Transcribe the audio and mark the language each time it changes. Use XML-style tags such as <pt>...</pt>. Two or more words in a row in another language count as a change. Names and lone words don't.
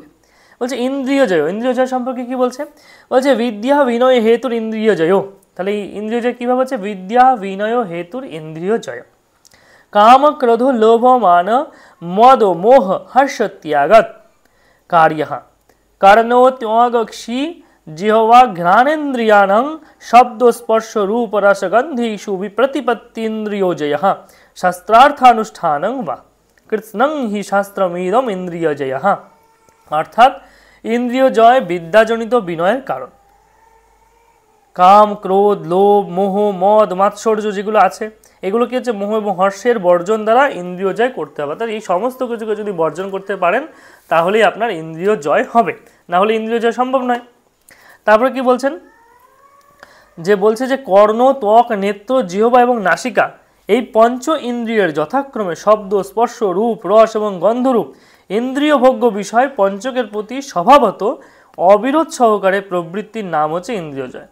<bn>বলছে ইন্দ্রিয় জয় সম্পর্কে কি বলছে, বলছে বিদ্যা বিনয় হেতুর ইন্দ্রিয় জয়। তাহলে এই ইন্দ্রিয় জয় কীভাবে হচ্ছে, বিদ্যা বিনয় হেতুর ইন্দ্রিয় জয়।</bn> <sa>কাম ক্রোধ লোভ মান মদ মোহ হর্ষ ত্যাগত কার্য कर्णोत्यागक्षी जिह्वा घ्राणेन्द्रियाणां शब्द स्पर्श रूप रस गंधीषु विप्रतिपत्तीन्द्रियोजयः शास्त्रार्थानुष्ठानं वा कृत्स्नं हि शास्त्रमिदम इंद्रियजयः।</sa> <bn>অর্থাৎ ইন্দ্রিয় জয় বিদ্যাজনিত বিনয়ের কারণ। কাম ক্রোধ লোভ মোহ মদ মাৎসর্য যেগুলো আছে এগুলো কি হচ্ছে মোহ এবং হর্ষের বর্জন দ্বারা ইন্দ্রিয় জয় করতে হবে। অর্থাৎ এই সমস্ত কিছুকে যদি বর্জন করতে পারেন তাহলেই আপনার ইন্দ্রিয় জয় হবে, না হলে ইন্দ্রিয় জয় সম্ভব নয়। তারপরে কি বলছেন, যে বলছে যে কর্ণ ত্বক নেত্র জিহ্বা এবং নাসিকা এই পঞ্চ ইন্দ্রিয়ের যথাক্রমে শব্দ স্পর্শ রূপ রস এবং গন্ধরূপ ইন্দ্রিয় ভোগ্য বিষয় পঞ্চকের প্রতি স্বভাবত অবিরোধ সহকারে প্রবৃত্তির নাম হচ্ছে ইন্দ্রিয় জয়।</bn>